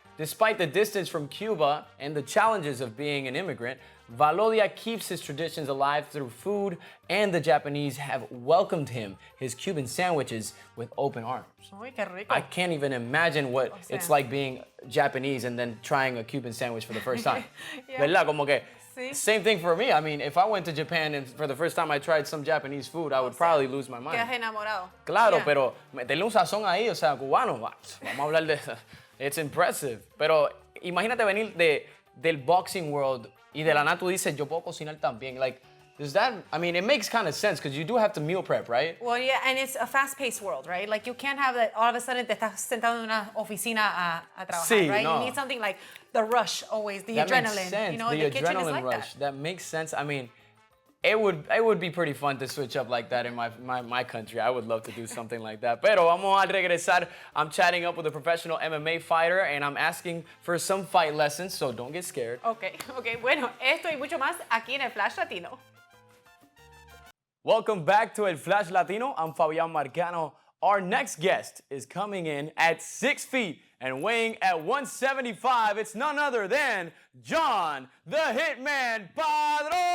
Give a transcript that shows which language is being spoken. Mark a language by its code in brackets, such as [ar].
[en] Despite the distance from Cuba and the challenges of being an immigrant, Valodia keeps his traditions alive through food, and the Japanese have welcomed him, his Cuban sandwiches, with open arms. [es] Uy, qué rico. [en] I can't even imagine what it's like being Japanese and then trying a Cuban sandwich for the first time. [es] ¿Verdad? Como que, [en] same thing for me. I mean, if I went to Japan and for the first time I tried some Japanese food, I would probably lose my mind. [es] Quedas enamorado. Claro, pero meterle un sazón ahí, o sea, cubano, vamos a hablar de eso. [en] It's impressive. [es] Pero imagínate venir del [en] boxing world [es] y de la nada tú dices, yo puedo cocinar también. [en] Like, does that, I mean, it makes kind of sense because you do have to meal prep, right? Well, yeah, and it's a fast-paced world, right? Like, you can't have that all of a sudden [es] te estás sentado en una oficina a trabajar, [en] right? No. You need something like the rush always, the that adrenaline. Makes sense. You know, the kitchen is adrenaline like rush. that makes sense. I mean, it would be pretty fun to switch up like that in my country. I would love to do something like that. [es] Pero vamos a regresar. [en] I'm chatting up with a professional MMA fighter and I'm asking for some fight lessons, so don't get scared. [es] Okay. Bueno, esto y mucho más aquí en el Flash Latino. [en] Welcome back to El Flash Latino. I'm Fabian Marcano. Our next guest is coming in at 6 feet and weighing at 175. It's none other than John the Hitman Padron!